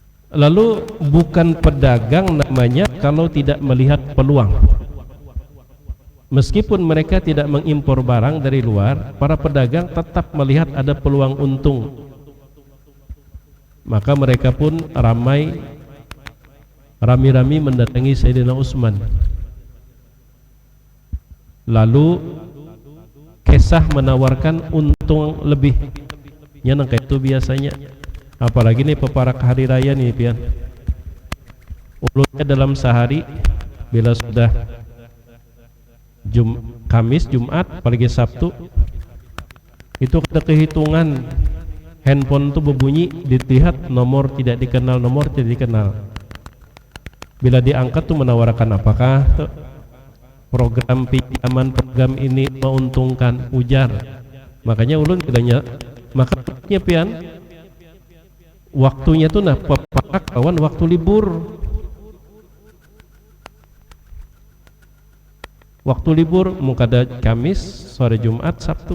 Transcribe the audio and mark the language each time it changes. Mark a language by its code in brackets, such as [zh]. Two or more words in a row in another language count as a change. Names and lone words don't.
[id] Lalu bukan pedagang namanya kalau tidak melihat peluang. Meskipun mereka tidak mengimpor barang dari luar, para pedagang tetap melihat ada peluang untung. Maka mereka pun rami-rami mendatangi Sayyidina Utsman. Lalu Kesah menawarkan untung lebih. [bjn] Yang kayak itu biasanya. Apalagi nih peparak hari raya nih pian. Ulunnya dalam sehari bila sudah Kamis, Jumat, apalagi Sabtu, itu ada kehitungan handphone itu berbunyi, dilihat nomor tidak dikenal, nomor tidak dikenal. Bila diangkat tuh menawarkan apakah tuh program pinjaman, program ini menguntungkan, ujar. Makanya ulun bilangnya, makanya pian waktunya tuh nah peparak kawan waktu libur. Waktu libur mukada Kamis, sore Jumat, Sabtu.